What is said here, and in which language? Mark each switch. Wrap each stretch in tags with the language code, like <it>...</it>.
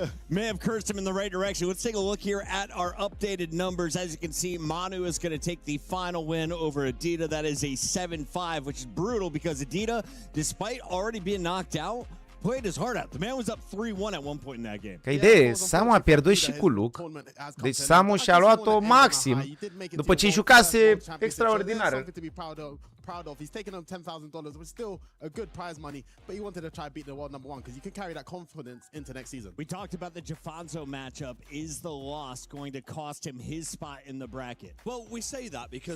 <en>May have cursed him in the right direction. Let's take a look here at our updated numbers. As you can see, Manu is going to take the final win over Adida. That is a 7-5, which is brutal because Adida, despite already being knocked out, played his heart out. The man was up 3-1 at one point in that game.</en> <ro>Ca idee, Samu a pierdut și cu Luke. Deci Samu și-a luat-o maxim după ce jucase extraordinar.</ro> <en>Proud of. He's taken home $10,000, which is still a good prize money, but he wanted to try beat the world number one because you can carry that confidence into next season. We talked about the Jafonso matchup. Is the loss going to cost him his spot in the bracket? Well, we say that because</en>